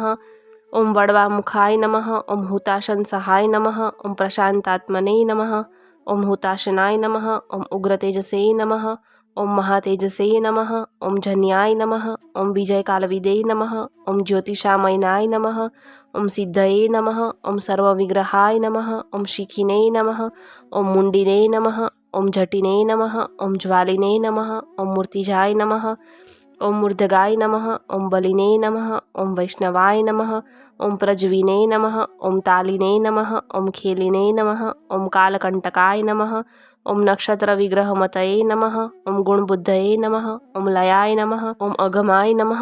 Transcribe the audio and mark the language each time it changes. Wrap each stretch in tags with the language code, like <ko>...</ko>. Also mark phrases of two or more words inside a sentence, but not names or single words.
<sa>ઓમ વડવામુખાય નમઃ, ઓમ હુતાશન સહાય નમઃ, ઓમ પ્રશાંતાત્મને નમઃ, ઓમ હુતાશનાય નમઃ, ઓમ ઉગ્રતેજસે નમઃ, ઓમ મહાતેજસે નમઃ, ઓમ જન્યાય નમઃ, ઓમ વિજયકાલવિદે નમઃ, ઓમ જ્યોતિષામયનાય નમઃ, ઓમ સિદ્ધયે નમઃ, ઓમ સર્વવિગ્રહાય નમઃ, ઓમ શિખિને નમઃ, ઓમ મુંડિને નમઃ, ઓમ જટિને નમઃ, ઓમ જ્વાલિને નમઃ, ઓમ મૂર્તિજાય નમઃ, ॐ मूर्धगाय नमः। ॐ बलिने नमः। ॐ वैष्णवाय नमः। ॐ प्रज्विने नमः। ॐ तालिने नमः। ॐ खेलिने नमः। ॐ कालकण्टकाय नमः। ॐ नक्षत्रविग्रहमतये नमः। ॐ गुणबुद्धये नमः। ॐ लयाय नमः। ॐ अगमाय नमः।</sa>